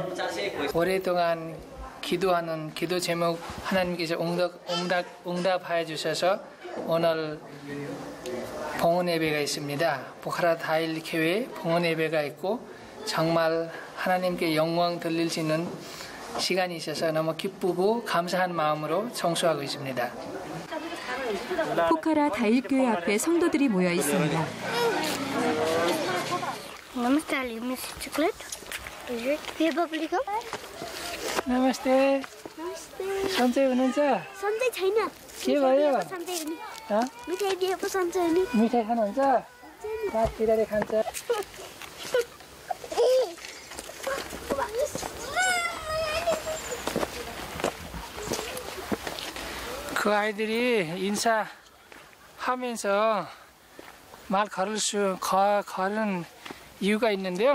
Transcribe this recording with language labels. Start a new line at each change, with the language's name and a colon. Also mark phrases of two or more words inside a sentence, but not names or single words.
Korean: 오랫동안 기도하는 기도 제목 하나님께서 응답하여 주셔서 오늘 봉헌 예배가 있습니다. 포카라 다일 교회 봉헌 예배가 있고 정말 하나님께 영광 돌릴 수 있는 시간이 있어서 너무 기쁘고 감사한 마음으로 청소하고 있습니다. 포카라 다일교회 앞에 성도들이 모여 있습니다.
Nepali: नमस्ते सन्चै हुनुहुन्छ सन्चै छैन के भयो सन्चै हुने मिठाई दिएको सन्चै हुने मिठाई खानुहुन्छ भात पिराले खान्छ
Korean: 그 아이들이 인사하면서 말 걸은 이유가 있는데요.